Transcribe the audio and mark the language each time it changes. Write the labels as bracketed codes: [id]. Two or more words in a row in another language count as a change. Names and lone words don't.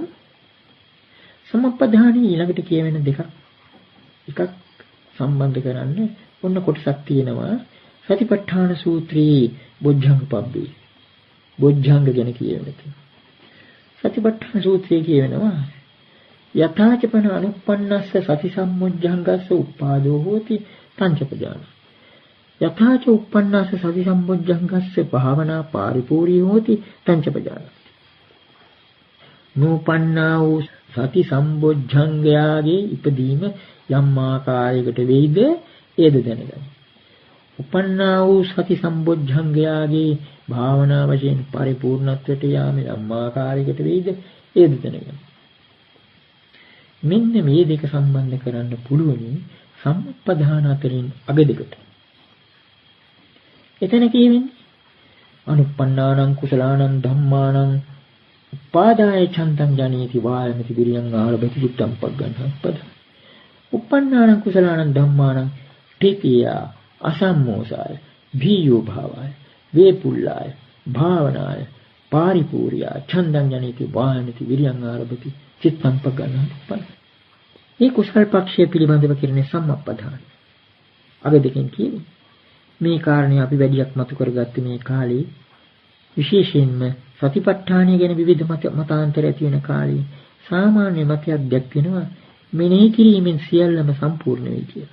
[si] සම්මප්පදානී ඊළඟට කියවෙන දෙකක්. එකක් සම්බන්ධ කරන්න ඔන්න කොටසක් තියෙනවා. සතිපට්ඨාන සූත්‍රයේ බොජ්ජංග පබ්බේ. බොජ්ජංග ගැන කියවෙන එක. සතිපට්ඨාන සූත්‍රයේ කියවෙනවා [pi] යථාචපන අනුප්පන්නස්ස සති සම්මොජ්ජංගස්ස උපාදෝ හෝති පංචපදාන. යථාච උප්පන්නස්ස සති සම්මොජ්ජංගස්ස භාවනා පාරිපූර්ණී හෝති පංචපදාන. [si] නූපන්නා වූ සති සම්බොජ්ජංගයාගේ ඉපදීම යම් ආකාරයකට වෙයිද ඒද දැනගන්න. උපන්නා වූ සති සම්බොජ්ජංගයාගේ භාවනා වශයෙන් පරිපූර්ණත්වයට යාම යම් ආකාරයකට වෙයිද ඒද දැනගන්න. මෙන්න මේ දෙක සම්බන්ධ කරන්න පුළුවන් සම්පදාන අතරින් අග දෙකට. එතන කියවෙන්නේ [pi] අනුප්පන්නානං කුසලානං ධම්මානං උපාදාය චන්තං ජනේති වායමති විරියං ආරභති චිත්තං පග්ගණ්හප්පද. උප්පන්නානං කුසලානං ධම්මානං ඨිතිය අසම්මෝසාය භීයෝ භාවාය වේපුල්ලාය භාවනාය පාරිපූර්ණා ඡන්දං ජනේති වායමති විරියං ආරභති චිත්තං පග්ගණ්හප්පද. [si] මේ කුසල් පක්ෂය පිළිබඳව කියන සම්මප්පදාන අග දෙකෙන් කියන්නේ මේ කාරණේ අපි වැඩියක් මතු කරගත්තේ මේ කාලේ විශේෂයෙන්ම සතිපට්ඨානය ගැන විවිධ මතාන්තර ඇති වෙන කාලේ සාමාන්‍ය මතයක් දැක්වෙනවා මෙනෙහි කිරීමෙන් සියල්ලම සම්පූර්ණ වෙයි කියලා.